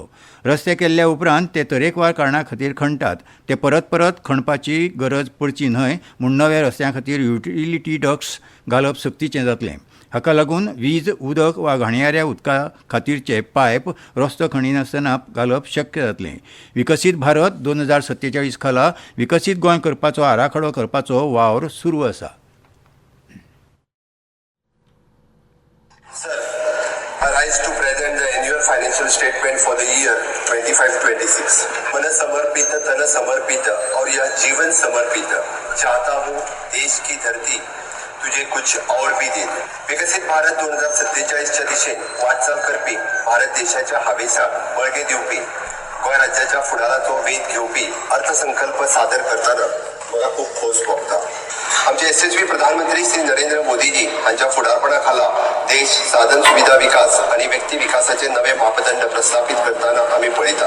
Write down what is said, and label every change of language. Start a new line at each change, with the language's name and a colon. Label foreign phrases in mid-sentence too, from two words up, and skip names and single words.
Konkani: रस्ते केल्ल्या उपरांत ते तरेकवार कारणां खातीर खणटात ते परत खणपाची गरज पडची न्हय म्हूण नव्या रस्त्यां खातीर
English: utility ducts
Konkani: घालप सक्तीचें जातलें. हाका लागून वीज, उदक वा घाणयाऱ्या उदका खातीरचे पायप रस्तो खणीनासतना घालप शक्य जातलें. विकसीत भारत 2047 खाला विकसीत गोंय करपाचो आराखडो करपाचो वावर सुरू आसा.
English: I rise to present the annual financial statement for the year 25-26.
Hindi: मन समर्पित तन समर्पित और यह जीवन समर्पित चाहता हूँ देश की धरती तुझे कुछ और भी दे दे.
Konkani: विकसित भारत 2047च्या दिशेन वाटचाल करपी भारत देशाच्या हावेसाक बळगे दिवपी गोंय राज्याच्या फुडाराचो वेध घेवपी अर्थसंकल्प सादर करताना मला खूप खोस भोगता. आमचे यशस्वी प्रधानमंत्री श्री नरेंद्र मोदीजी हांच्या फुडारपणा खाला देश साधन सुविधा विकास आणि व्यक्ती विकासाचे नवे मापदंड प्रस्थापित करताना आम्ही पळयतात.